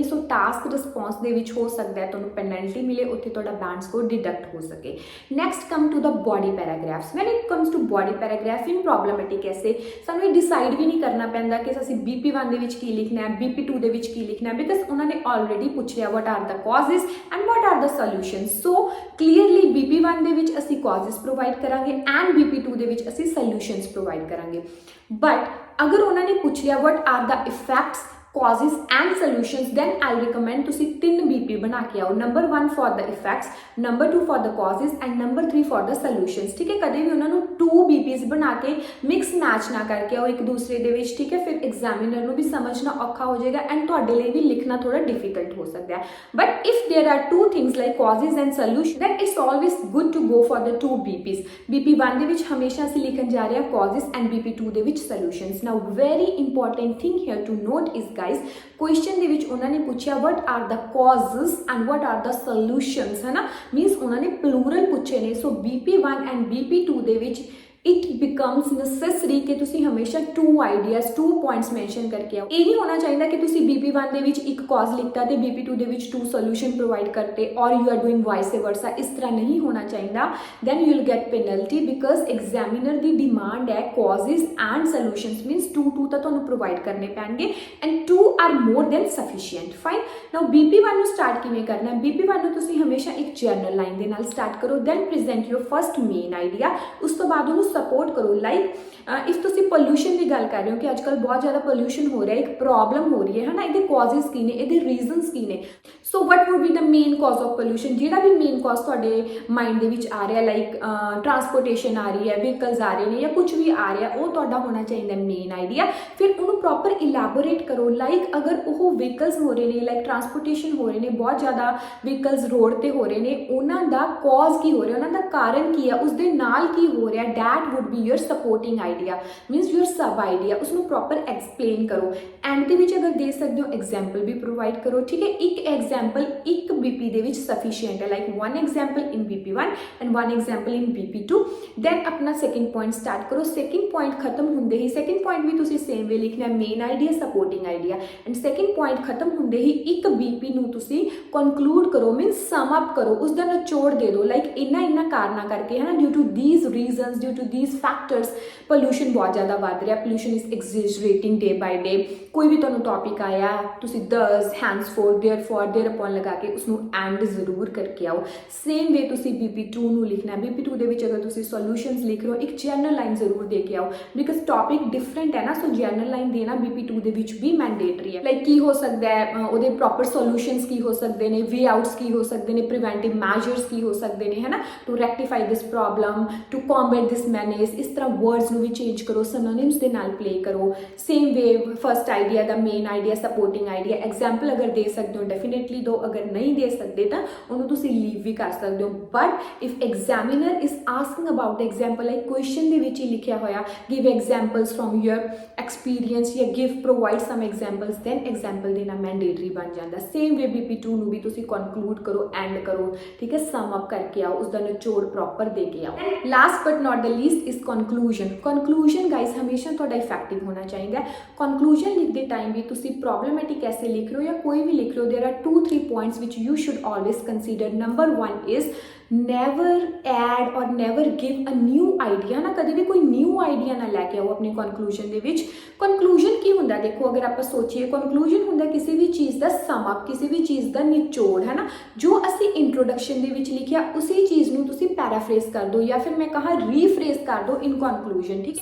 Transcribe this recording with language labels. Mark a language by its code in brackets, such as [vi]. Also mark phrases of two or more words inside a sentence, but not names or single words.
[pa] ਸੋ [en] task response [pa] ਦੇ ਵਿੱਚ ਹੋ ਸਕਦਾ ਹੈ ਤੁਹਾਨੂੰ ਪੈਨਲਟੀ ਮਿਲੇ, ਉੱਥੇ ਤੁਹਾਡਾ [en] band score deduct [pa] ਹੋ ਸਕੇ। [en] next come to the body paragraphs. when it comes to body paragraph in problematic essay, [pa] ਸਾਨੂੰ ਇਹ ਡਿਸਾਈਡ ਵੀ ਨਹੀਂ ਕਰਨਾ ਪੈਂਦਾ ਕਿ ਅਸੀਂ BP1 ਦੇ ਵਿੱਚ ਕੀ ਲਿਖਣਾ ਹੈ, BP2 ਦੇ ਵਿੱਚ ਕੀ ਲਿਖਣਾ ਹੈ, ਬਿਕਾਜ਼ ਉਹਨਾਂ ਨੇ ਆਲਰੇਡੀ ਪੁੱਛ ਲਿਆ [en] what are the causes and what are the solutions। so clearly [pa] BP1 ਦੇ ਵਿੱਚ ਅਸੀਂ [en] causes provide [pa] ਕਰਾਂਗੇ and BP2 ਦੇ ਵਿੱਚ ਅਸੀਂ [en] solutions provide [pa] ਕਰਾਂਗੇ। but ਅਗਰ ਉਹਨਾਂ ਨੇ ਪੁੱਛ ਲਿਆ [en] what are the effects, causes and solutions, then I'll recommend [pa] ਤੁਸੀਂ 3 BP ਬਣਾ ਕੇ ਆਓ। [en] ਨੰਬਰ 1 for the effects, ਨੰਬਰ 2 for the causes and ਨੰਬਰ 3 for the solutions, [pa] ਠੀਕ ਹੈ। ਕਦੇ ਵੀ ਉਹਨਾਂ ਨੂੰ 2 BPs ਬਣਾ ਕੇ [en] mix match [pa] ਨਾ ਕਰਕੇ ਆਓ ਇੱਕ ਦੂਸਰੇ ਦੇ ਵਿੱਚ, ਠੀਕ ਹੈ। ਫਿਰ ਐਗਜ਼ਾਮੀਨਰ ਨੂੰ ਵੀ ਸਮਝਣਾ ਔਖਾ ਹੋ ਜਾਏਗਾ ਐਂਡ ਤੁਹਾਡੇ ਲਈ ਵੀ ਲਿਖਣਾ ਥੋੜਾ ਡਿਫਿਕਲਟ ਹੋ ਸਕਦਾ ਹੈ। [en] but if there are 2 things like causes and solution, then it's always good to go for the 2 BPs। [pa] BP1 ਦੇ ਵਿੱਚ ਹਮੇਸ਼ਾ ਅਸੀਂ ਲਿਖਣ ਜਾ ਰਹੇ ਹਾਂ [en] causes and [pa] BP2 ਦੇ ਵਿੱਚ solutions। [en] now very important thing here to note is guys, question [pa] ਦੇ ਵਿੱਚ ਉਹਨਾਂ ਨੇ ਪੁੱਛਿਆ [en] what are the causes and what are the solutions, [pa] ਹੈ ਨਾ, ਮੀਨਸ ਉਹਨਾਂ ਨੇ ਪਲੂਰਲ ਪੁੱਛੇ ਨੇ। ਸੋ BP1 and BP2 ਦੇ ਵਿੱਚ [en] it becomes necessary [pa] ਕਿ ਤੁਸੀਂ ਹਮੇਸ਼ਾ [en] 2 ideas 2 points mention [pa] ਕਰਕੇ ਆਓ। ਇਹ ਨਹੀਂ ਹੋਣਾ ਚਾਹੀਦਾ ਕਿ ਤੁਸੀਂ BP1 ਦੇ ਵਿੱਚ ਇੱਕ cause ਲਿਖਤਾ ਤੇ BP2 ਦੇ ਵਿੱਚ 2 [en] solution provide [pa] ਕਰਤੇ [en] or you are doing vice versa, [pa] ਇਸ ਤਰ੍ਹਾਂ ਨਹੀਂ ਹੋਣਾ ਚਾਹੀਦਾ। [en] then you will get penalty because examiner ਦੀ demand ਹੈ causes and solutions, means 2 [pa] ਤਾਂ ਤੁਹਾਨੂੰ [en] provide [pa] ਕਰਨੇ ਪੈਣਗੇ [en] and 2 are more than sufficient। fine, now [pa] BP1 ਨੂੰ start ਕਿਵੇਂ ਕਰਨਾ ਹੈ? BP1 ਨੂੰ ਤੁਸੀਂ ਹਮੇਸ਼ਾ ਇੱਕ [en] general line [pa] ਦੇ ਨਾਲ start ਕਰੋ, [en] then present your first main idea, [pa] ਉਸ ਤੋਂ ਬਾਅਦ ਉਹਨੂੰ ਸਪੋਰਟ ਕਰੋ। [en] like if [pa] ਤੁਸੀਂ ਪੋਲਿਊਸ਼ਨ ਦੀ ਗੱਲ ਕਰ ਰਹੇ ਹੋ ਕਿ ਅੱਜ ਕੱਲ੍ਹ ਬਹੁਤ ਜ਼ਿਆਦਾ ਪੋਲਿਊਸ਼ਨ ਹੋ ਰਿਹਾ, ਇੱਕ ਪ੍ਰੋਬਲਮ ਹੋ ਰਹੀ ਹੈ ਨਾ, ਇਹਦੇ ਕਾਜ਼ਸ ਕੀ ਨੇ, ਇਹਦੇ ਰੀਜ਼ਨਸ ਕੀ ਨੇ। [en] so what would be the main cause of pollution, [pa] ਜਿਹੜਾ ਵੀ [en] main cause [pa] ਤੁਹਾਡੇ ਮਾਈਂਡ ਦੇ ਵਿੱਚ ਆ ਰਿਹਾ, [en] like transportation [pa] ਆ ਰਹੀ ਹੈ, ਵਹੀਕਲਸ ਆ ਰਹੇ ਨੇ ਜਾਂ ਕੁਝ ਵੀ ਆ ਰਿਹਾ, ਉਹ ਤੁਹਾਡਾ ਹੋਣਾ ਚਾਹੀਦਾ [en] main idea. [pa] ਫਿਰ ਉਹਨੂੰ [en] proper elaborate [pa] ਕਰੋ। ਲਾਈਕ ਅਗਰ ਉਹ ਵਹੀਕਲਸ ਹੋ ਰਹੇ ਨੇ, [en] like transportation [pa] ਹੋ ਰਹੇ ਨੇ, ਬਹੁਤ ਜ਼ਿਆਦਾ [en] vehicles road [pa] ਤੇ ਹੋ ਰਹੇ ਨੇ, ਉਹਨਾਂ ਦਾ ਕਾਜ਼ ਕੀ ਹੋ ਰਿਹਾ, ਉਹਨਾਂ ਦਾ ਕਾਰਨ ਕੀ ਹੈ, ਉਸਦੇ ਨਾਲ ਕੀ ਹੋ ਰਿਹਾ, [en] that would be your supporting idea, means your sub idea। [pa] ਉਸਨੂੰ [en] proper explain [pa] ਕਰੋ। ਐਂਡ ਦੇ ਵਿੱਚ ਅਗਰ ਦੇ ਸਕਦੇ ਹੋ ਐਗਜ਼ਾਮਪਲ ਵੀ ਪ੍ਰੋਵਾਈਡ ਕਰੋ, ਠੀਕ ਹੈ। ਇੱਕ ਐਗਜ਼ਾਮਪਲ ਇੱਕ BP ਦੇ ਵਿੱਚ ਸਫੀਸ਼ੀਐਂਟ ਹੈ, [en] like 1 example in BP1 and 1 example in BP2. [pa] ਦੈਨ ਆਪਣਾ [en] second point start [pa] ਕਰੋ। [en] second point [pa] ਖਤਮ ਹੁੰਦੇ ਹੀ, [en] second point [pa] ਵੀ ਤੁਸੀਂ [en] same way [pa] ਲਿਖਣਾ, [en] main idea, supporting idea, and second point [pa] ਖਤਮ ਹੁੰਦੇ ਹੀ ਇੱਕ BP ਨੂੰ ਤੁਸੀਂ ਕਨਕਲੂਡ ਕਰੋ, ਮੀਨਸ [en] sum up [pa] ਕਰੋ, ਉਸਦਾ ਨਿਚੋੜ ਦੇ ਦਿਓ। [en] ਲਾਈਕ [pa] ਇਹਨਾਂ ਕਾਰਨਾਂ ਕਰਕੇ, ਹੈ ਨਾ, [en] due to these reasons, due to these factors, pollution [pa] ਬਹੁਤ ਜ਼ਿਆਦਾ ਵੱਧ ਰਿਹਾ, [en] pollution is exaggerating day by day। [pa] ਕੋਈ ਵੀ ਤੁਹਾਨੂੰ ਟੌਪਿਕ ਆਇਆ, ਤੁਸੀਂ [en] thus, henceforth, therefore, thereupon [pa] ਲਗਾ ਕੇ ਉਸਨੂੰ ਐਂਡ ਜ਼ਰੂਰ ਕਰਕੇ ਆਓ। [en] same way [pa] ਤੁਸੀਂ BP2 ਨੂੰ ਲਿਖਣਾ। BP2 ਦੇ ਵਿੱਚ ਅਗਰ ਤੁਸੀਂ ਸੋਲੂਸ਼ਨਸ ਲਿਖ ਰਹੇ ਹੋ, ਇੱਕ [en] general line [pa] ਜ਼ਰੂਰ ਦੇ ਕੇ ਆਓ, [en] because topic different [pa] ਹੈ ਨਾ। [en] so general line [pa] ਦੇਣਾ BP2 ਦੇ ਵਿੱਚ ਵੀ ਮੈਂਡੇਟਰੀ ਹੈ। ਲਾਈਕ ਕੀ ਹੋ ਸਕਦਾ ਹੈ, ਉਹਦੇ [en] proper solutions [pa] ਕੀ ਹੋ ਸਕਦੇ ਨੇ, [en] way outs [pa] ਕੀ ਹੋ ਸਕਦੇ ਨੇ, [en] preventive measures [pa] ਕੀ ਹੋ ਸਕਦੇ ਨੇ, ਹੈ ਨਾ, [en] to rectify this problem, to combat this menace. [pa] ਇਸ ਤਰ੍ਹਾਂ ਵਰਡਸ ਨੂੰ ਵੀ ਚੇਂਜ ਕਰੋ, ਸਿਨੋਨਿਮਸ ਦੇ ਨਾਲ ਪਲੇ ਕਰੋ। [en] same way first idea [pa] ਦਾ [en] main idea, supporting idea, example [pa] ਅਗਰ ਦੇ ਸਕਦੇ ਹੋ ਡੈਫੀਨੇਟਲੀ ਦਿਓ, ਅਗਰ ਨਹੀਂ ਦੇ ਸਕਦੇ ਤਾਂ ਉਹਨੂੰ ਤੁਸੀਂ ਲੀਵ ਵੀ ਕਰ ਸਕਦੇ ਹੋ। [en] but if examiner is asking about the example, like question [pa] ਦੇ ਵਿੱਚ ਹੀ ਲਿਖਿਆ ਹੋਇਆ [en] give examples from your experience ਜਾਂ give provide some examples, then example [pa] ਦੇਣਾ ਮੈਂਡੇਟਰੀ ਬਣ ਜਾਂਦਾ। [en] same way [pa] BP2 ਨੂੰ ਵੀ ਤੁਸੀਂ ਕਨਕਲੂਡ ਕਰੋ, ਐਂਡ ਕਰੋ, ਠੀਕ ਹੈ, [en] sum up [pa] ਕਰਕੇ ਆਓ, ਉਸਦਾ ਨਿਚੋੜ ਪ੍ਰੋਪਰ ਦੇ ਕੇ ਆਓ। [en] ਲਾਸਟ but not the least is conclusion। conclusion guys [pa] ਹਮੇਸ਼ਾ ਤੁਹਾਡਾ ਇਫੈਕਟਿਵ ਹੋਣਾ ਚਾਹੀਦਾ ਹੈ। ਕਨਕਲੂਜਨ ਲਿਖਦੇ ਟਾਈਮ ਵੀ ਤੁਸੀਂ [en] problematic essay [pa] ਲਿਖ ਰਹੇ ਹੋ ਜਾਂ ਕੋਈ ਵੀ ਲਿਖ ਰਹੇ ਹੋ, [en] there are 2-3 points which you should always consider। number 1 is never add or never give a new idea। [pa] ਨਾ ਕਦੇ ਵੀ ਕੋਈ [en] new idea [pa] ਨਾ ਲੈ ਕੇ ਆਓ ਆਪਣੀ ਕਨਕਲੂਜਨ ਦੇ ਵਿੱਚ। ਕਨਕਲੂਜਨ ਕੀ ਹੁੰਦਾ, ਦੇਖੋ ਅਗਰ ਆਪਾਂ ਸੋਚੀਏ ਕਨਕਲੂਜਨ ਹੁੰਦਾ ਕਿਸੇ ਵੀ ਚੀਜ਼ ਦਾ [en] sum up, [pa] ਕਿਸੇ ਵੀ ਚੀਜ਼ ਦਾ ਨਿਚੋੜ, ਹੈ ਨਾ। ਜੋ ਅਸੀਂ ਇੰਟਰੋਡਕਸ਼ਨ ਦੇ ਵਿੱਚ ਲਿਖਿਆ ਉਸੇ ਚੀਜ਼ ਨੂੰ ਤੁਸੀਂ ਪੈਰਾਫਰੇਜ਼ ਕਰ ਦਿਓ ਜਾਂ ਫਿਰ ਮੈਂ ਕਹਾਂ ਰੀਫਰੇਜ਼ ਕਰ ਦਿਓ [en] in conclusion, [pa] ਠੀਕ।